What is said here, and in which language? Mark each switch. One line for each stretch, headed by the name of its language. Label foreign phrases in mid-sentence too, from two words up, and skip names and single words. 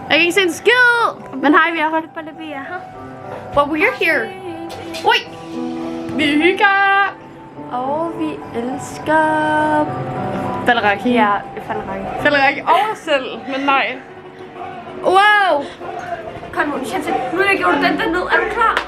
Danish: ikke se en skid. Men hej, vi er her.
English: But we're here. Ui!
Danish: Vi hygger. Og vi elsker falderaki. Ja, falderaki. Falderaki over selv, men nej. Wow! Kom nu, Chantal. Nu har jeg gjort den der ned. Er du klar?